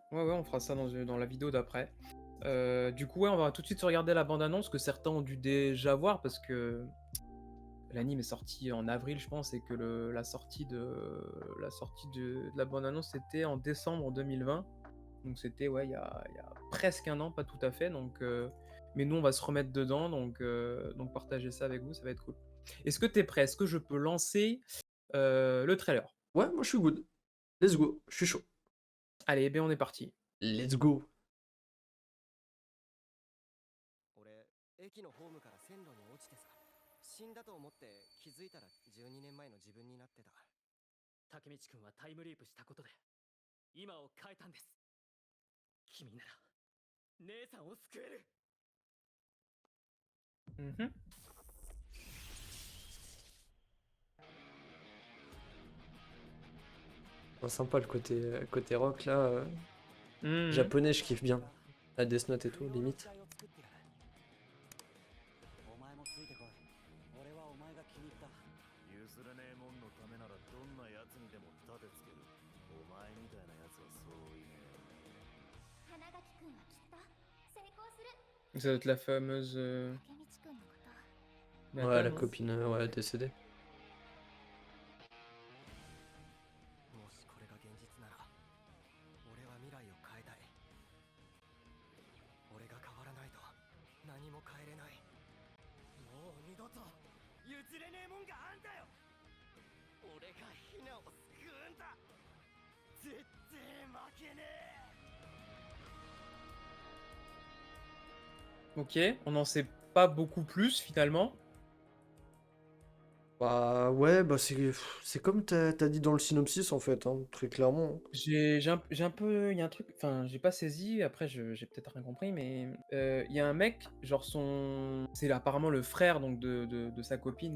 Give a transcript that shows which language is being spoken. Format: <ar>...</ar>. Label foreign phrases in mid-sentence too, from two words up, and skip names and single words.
<fr>Ouais, ouais, on fera ça dans la vidéo d'après. Du coup, ouais, on va tout de suite se regarder la bande-annonce que certains ont dû déjà voir parce que l'anime est sorti en avril, je pense, et que la sortie de la bande-annonce c'était en décembre 2020. Donc c'était ouais, il y a presque un an, pas tout à fait. Mais nous, on va se remettre dedans, donc partager ça avec vous, ça va être cool. Est-ce que tu es prêt? Est-ce que je peux lancer le trailer? Ouais, moi je suis good.</fr> <en>Let's go,</en> <fr>je suis chaud. Allez, eh bien on est parti.</fr> <en>Let's go.</en> <ja>俺駅のホームから線路に落ちてさ、死んだと思って気づいたら12年前の自分になってた。竹道くんはタイムリープしたことで今を変えたんです。君なら姉さんを救える。 Mhm.</ja> <fr>Sympa le côté rock là. Mhm. Japonais, je kiffe bien. La Death Note et tout,</fr> <ja>車の機</ja> <fr>limite.</fr> <ja>体を作ってやる。お前もついてこい。俺はお前が気に入った。譲れねえもんのためならどんな奴にでも盾つける。お前みたいな奴はそういねえ。花垣くんはきっと成功する。</ja> <fr>Ça doit être la fameuse</fr> <ja>竹道くんのこと</ja> <fr>Ouais, Nata, la non? copine, ouais, décédée.</fr> <ja>もしこれが現実なら、俺は未来を変えたい。俺が変わらないと何も変えれない。もう二度と譲れねえもんがあんだよ。俺がヒナを救うんだ。絶対負けねえ。</ja> <fr>Ok, on n'en sait pas beaucoup plus finalement. Bah ouais, bah c'est comme t'as dit dans le synopsis en fait, hein, très clairement. J'ai un peu il y a un truc, enfin, j'ai pas saisi, après j'ai peut-être rien compris, mais il y a un mec, genre c'est apparemment le frère donc de sa copine,</fr>